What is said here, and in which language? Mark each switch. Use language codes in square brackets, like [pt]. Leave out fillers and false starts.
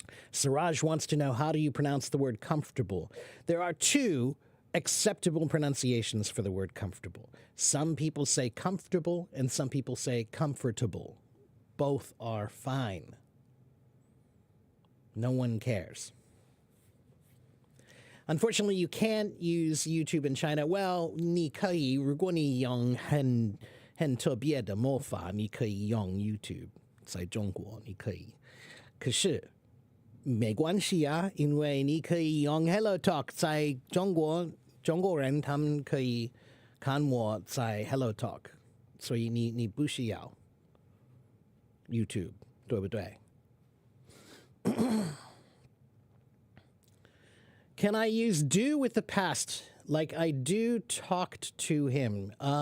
[en] Siraj wants to know, how do you pronounce the word comfortable? There are two acceptable pronunciations for the word comfortable. Some people say comfortable and some people say comfortable. Both are fine. No one cares. Unfortunately, you can't use YouTube in China. [zh] Well, 你可以，如果你用很特别的魔法，你可以用 YouTube 在中国，你可以。可是没关系啊，因为你可以用 Hello Talk 在中国，中国人他们可以看我在 Hello Talk， 所以你不需要 YouTube， 对不对？ [en] Can I use do with the past like I do talked to him?